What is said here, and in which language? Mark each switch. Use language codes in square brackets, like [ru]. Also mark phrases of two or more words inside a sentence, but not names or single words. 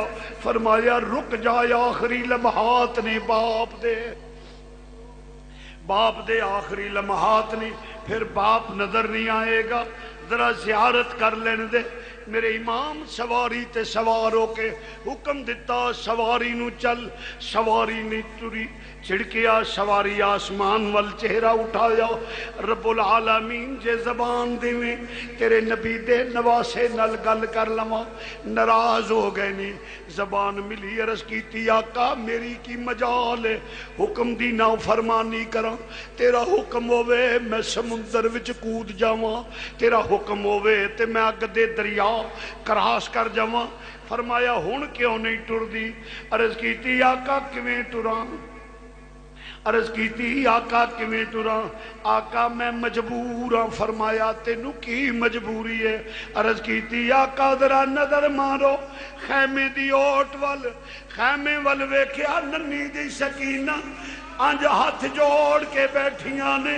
[pa] فرمایا رک جا، آخری لمحات نے باپ دے آخری لمحات نہیں، پھر باپ نظر نہیں آئے گا، ذرا زیارت کر لین دے۔ میرے امام سواری تے سوار ہو کے حکم دیتا سواری نو چل۔ سواری نہیں تری، چھڑکیا سواری آسمان وال چہرہ اٹھایا۔ رب العالمین جے زبان دیویں تیرے نبی دے نواسے نل گل کر لواں، ناراض ہو گئے نہیں۔ زبان ملی، عرض کیتی آقا میری کی مجال ہے حکم دی نہ فرمانی کراں، تیرا حکم ہووے میں سمندر وچ کود جاواں، تیرا حکم ہووے تے میں اگ دے دریا کراس کر جاواں۔ فرمایا ہن کیوں نہیں ٹردی؟ عرض کیتی آقا کیویں ٹراں؟ عرض کیتی آقا کیویں ٹراں؟ آقا میں مجبور ہاں۔ فرمایا تینوں کی مجبوری ہے؟ عرض کیتی آقا ذرا نظر مارو خیمے دی اوٹ وال، خیمے وال ویکھیا ننھی دی سکینہ انج ہاتھ جوڑ کے بیٹھیاں نے۔